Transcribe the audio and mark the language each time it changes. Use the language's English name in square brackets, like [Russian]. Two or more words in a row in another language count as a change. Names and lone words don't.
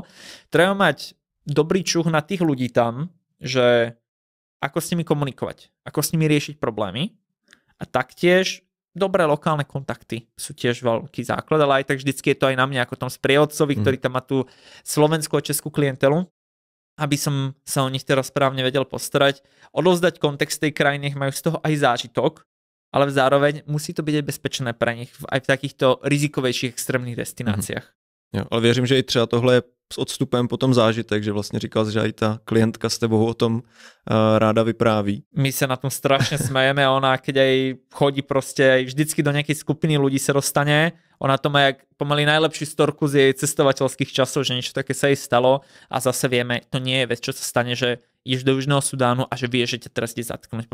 [Slovak] Treba mať dobrý čuch na tých ľudí tam, že ako s nimi komunikovať, ako s nimi riešiť problémy a taktiež dobré lokálne kontakty sú tiež veľký základ, ale aj tak vždycky je to aj na mňa ako tom sprievodcovi, ktorý tam má tú slovenskú a českú klientelu, aby som sa o nich teraz správne vedel postarať, odovzdať kontext tej krajiny, majú z toho aj zážitok, ale zároveň musí to byť aj bezpečné pre nich aj v takýchto rizikovejších extrémnych destináciách. [Czech] Jo, ale věřím, že i třeba tohle je s odstupem potom zážitek, že vlastně říkal, že aj ta klientka s tebou o tom ráda vypráví. [Slovak] My sa na tom strašne smejeme, ona keď aj chodí proste, aj vždycky do nejakej skupiny ľudí sa dostane, ona to má jak pomaly najlepší storku z jej cestovateľských časov, že niečo také sa jej stalo a zase vieme, to nie je vec, čo sa stane, že ideš do Južného Sudánu a že vieš, že ťa teraz ide zatknúť.